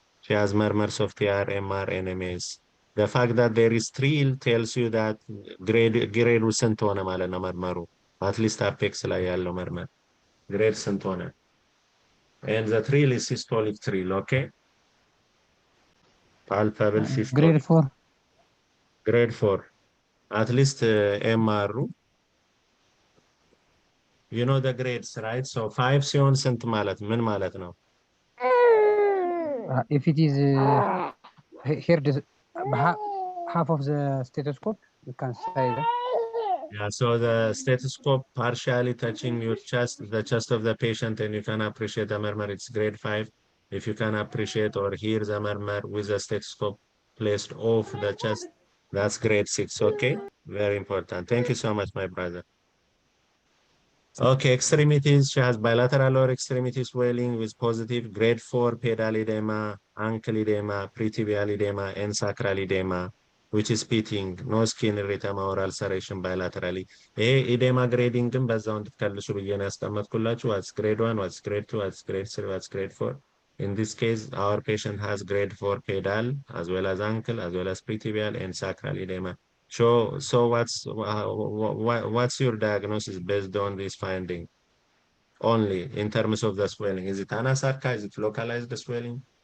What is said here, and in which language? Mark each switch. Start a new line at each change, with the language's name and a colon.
English: She has murmurs of TR, MR, and MAs. The fact that there is trill tells you that grade
Amharic: ስንት ሆነ ማለት ነው መርመሩ
English: at least apex
Amharic: ላይ ያለው መርመር
English: grade ስንት ሆነ and the trill is systolic trill, okay? Palpable systolic. Grade 4. Grade 4. At least MR. You know the grades, right?
Amharic: So 5 ሲሆን ስንት ማለት ምን ማለት ነው?
English: If it is here, half of the stethoscope, you can say that. Yeah, so the stethoscope partially touching your chest, the chest of the patient, and you can appreciate the murmur. It's grade 5. If you can appreciate or hear the murmur with the stethoscope placed off the chest, that's grade 6. Okay, very important. Thank you so much, my brother. Okay, extremities. She has bilateral lower extremity swelling with positive grade 4 pedal edema, ankle edema, pretibial edema, and sacral edema, which is pitting, no skin erythema or ulceration bilaterally.
Amharic: Edema grading ግን በዛው እንድትከልሱ ብዬ ነው ያስቀመጥኩላችሁ.
English: What's grade 1, what's grade 2, what's grade 3, what's grade 4. In this case, our patient has grade 4 pedal, as well as ankle, as well as pretibial and sacral edema. So what's your diagnosis based on this finding? Only in terms of the swelling. Is it anasarca? Is it localized swelling?